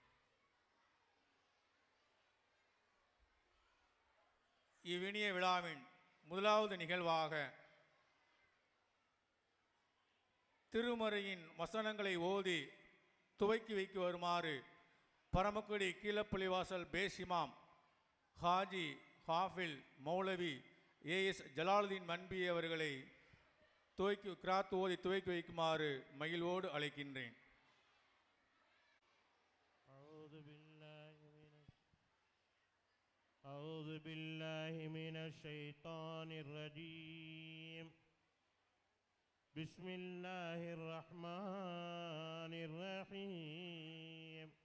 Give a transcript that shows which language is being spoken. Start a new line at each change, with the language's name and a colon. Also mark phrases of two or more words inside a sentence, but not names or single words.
Tamil: இவ்வினிய விழாவின் முதலாவது நிகழ்வாக திருமறையின் வசனங்களை ஓதி துவக்கி வைக்க வருமாறு பரமக்குடி கீழப்பள்ளிவாசல் பேசிமாம் ஹாஜி ஹாஃபில் மௌலவி ஏஎஸ் ஜலாலுதீன் மன்பி அவர்களை கிராத் ஓதி துவக்கி வைக்குமாறு மகிழ்வோடு அழைக்கின்றேன்.
Arabic: أعوذ بالله من الشيطان الرجيم. بسم الله الرحمن الرحيم.